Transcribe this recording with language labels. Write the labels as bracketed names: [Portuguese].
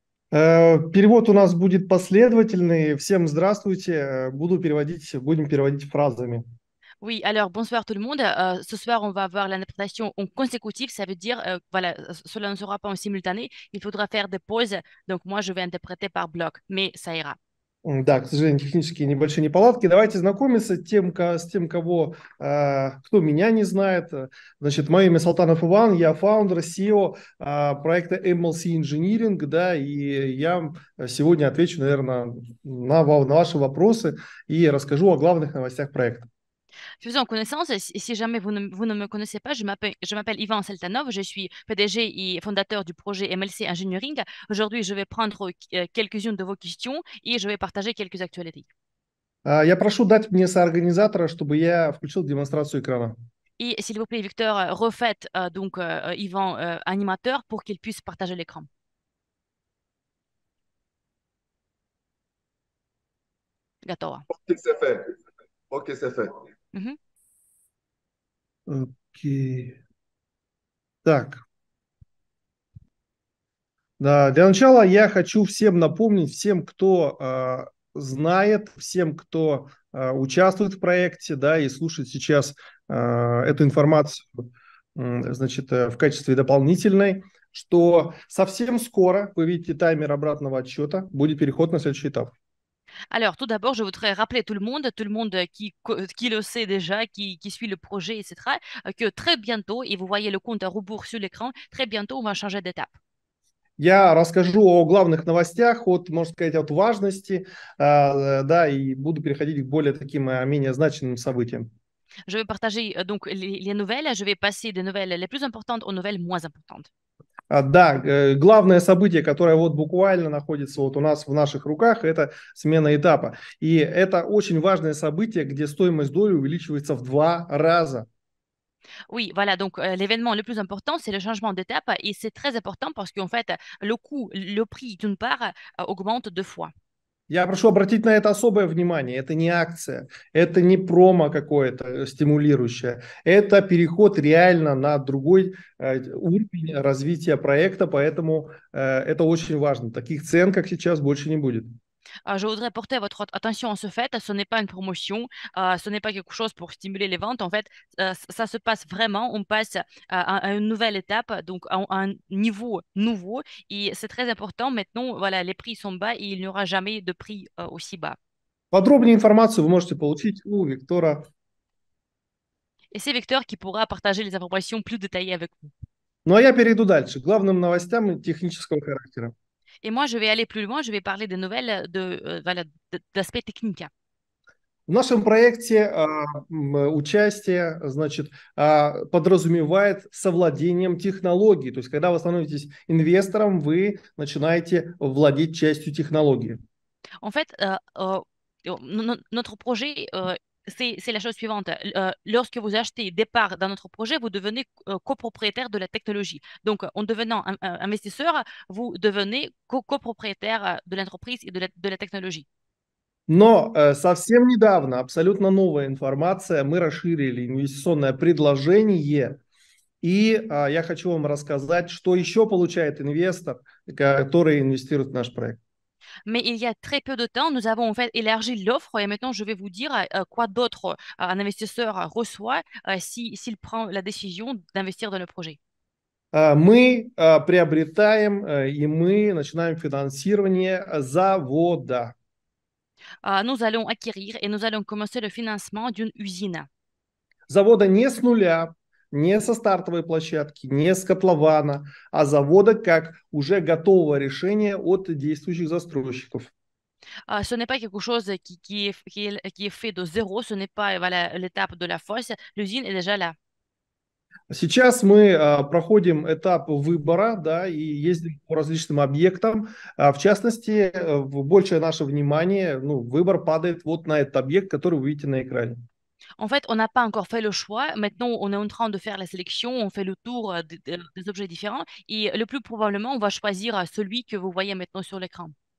[Russian] Перевод у нас будет последовательный. Всем здравствуйте. Будем переводить фразами. [French] Oui, alors bonsoir tout le monde. Ce soir, on va avoir l'interprétation en consécutif. Ça veut dire, voilà, cela ne sera pas en simultané. Il faudra faire des pauses. Donc, moi, je vais interpréter par bloc, mais ça ira. [Russian] Да, к сожалению, технические небольшие неполадки. Давайте знакомиться с тем, кто меня не знает. Значит, мое имя Салтанов Иван, я фаундер, CEO проекта MLC Engineering, да, и я сегодня отвечу, наверное, на ваши вопросы и расскажу о главных новостях проекта. [French] Faisons connaissance. Et si jamais vous ne me connaissez pas, je m'appelle Ivan Seltanov. Je suis PDG et fondateur du projet MLC Engineering. Aujourd'hui, je vais prendre quelques-unes de vos questions et je vais partager quelques actualités. [Russian] Я прошу дать мне соорганизатора, чтобы я включил демонстрацию экрана. [French] Et s'il vous plaît, Victor, refaites donc Yvan animateur pour qu'il puisse partager l'écran. [Russian] Готово. [French] OK, c'est fait. OK, c'est fait. [Russian] Окей. Так. Да, для начала я хочу всем напомнить, всем, кто знает, всем, кто участвует в проекте, да, и слушает сейчас эту информацию, значит, в качестве дополнительной, что совсем скоро, вы видите таймер обратного отсчета, будет переход на следующий этап. [French] Alors, tout d'abord, je voudrais rappeler tout le monde qui le sait déjà, qui suit le projet, etc., que très bientôt, et vous voyez le compte à rebours sur l'écran, très bientôt, on va changer d'étape. [Russian] Я расскажу о главных новостях, можно сказать, от важности, да, и буду переходить к более таким, менее значимым событиям. [French] Je vais partager donc les nouvelles. Je vais passer des nouvelles les plus importantes aux nouvelles moins importantes. [Russian] Да, главное событие, которое вот буквально находится вот у нас в наших руках, это смена этапа. И это очень важное событие, где стоимость доли увеличивается в 2 раза. [French] Oui, voilà, donc l'événement le plus important, c'est le changement d'étape et c'est très important parce qu'en fait, le coût, le prix d'une part augmente 2 fois. [Russian] Я прошу обратить на это особое внимание. Это не акция, это не промо какое-то стимулирующее. Это переход реально на другой уровень развития проекта, поэтому это очень важно. Таких цен, как сейчас, больше не будет. [French] Je voudrais porter votre attention à ce fait. Ce n'est pas une promotion, ce n'est pas quelque chose pour stimuler les ventes. En fait, ça se passe vraiment. On passe à une nouvelle étape, donc à un niveau nouveau. Et c'est très important. Maintenant, voilà, les prix sont bas et il n'y aura jamais de prix aussi bas. [Russian] Подробнее информацию вы можете получить у Виктора. [French] Et c'est Victor qui pourra partager les informations plus détaillées avec vous. [Russian] Ну а я перейду дальше, к главным новостям технического характера. [French] Et moi, je vais aller plus loin. Je vais parler des nouvelles voilà, d'aspect technique. [Russian] В нашем проекте участие, значит, подразумевает совладением технологий. То есть, когда вы становитесь инвестором, вы начинаете владеть частью технологии. [French] En fait, notre projet c'est la chose suivante. Lorsque vous achetez des parts dans notre projet, vous devenez copropriétaire de la technologie. Donc, en devenant investisseur, vous devenez copropriétaire de l'entreprise et de la technologie. [Russian] Но совсем недавно, абсолютно новая информация, мы расширили инвестиционное предложение. И я хочу вам рассказать, что еще получает инвестор, который инвестирует в наш проект. [French] Mais il y a très peu de temps, nous avons en fait élargi l'offre et maintenant je vais vous dire quoi d'autre un investisseur reçoit s'il prend la décision d'investir dans le projet. [Russian] Мы приобретаем и мы начинаем финансирование завода. [French] Nous allons acquérir et nous allons commencer le financement d'une usine. [Russian] Завода не с нуля, не со стартовой площадки, не с котлована, а завода как уже готового решения от действующих застройщиков. [French] Ce n'est pas quelque chose qui est fait de zéro, ce n'est pas voilà, l'étape de la fosse, l'usine est déjà là. [Russian] Сейчас мы проходим этап выбора, да, и ездим по различным объектам. В частности, большее наше внимание, выбор падает вот на этот объект, который вы видите на экране. [French] En fait, on n'a pas encore fait le choix. Maintenant, on est en train de faire la sélection, on fait le tour des objets différents et le plus probablement, on va choisir celui que vous voyez maintenant sur l'écran.